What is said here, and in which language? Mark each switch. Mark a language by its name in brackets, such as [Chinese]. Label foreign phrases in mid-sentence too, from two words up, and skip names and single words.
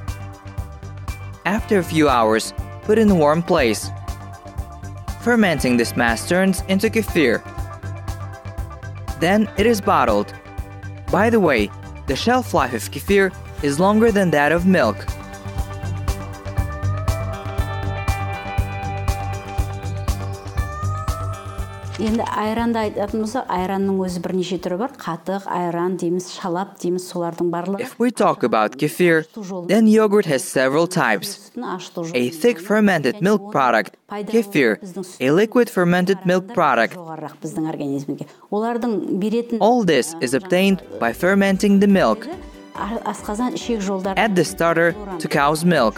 [English] After a few hours, put in a warm place. Fermenting this mass turns into kefir. Then it is bottled. By the way, the shelf life of kefir is longer than that of milk. [Kazakh] Енді айранды айтатын болсақ, айранның өзі бірнеше түрі бар. Қатық, айран дейміз, шалап дейміз, солардың барлығы. [English] If we talk about kefir, then yogurt has several types. A thick fermented milk product, kefir, a liquid fermented milk product. All this is obtained by fermenting the milk. Add the starter to cow's milk.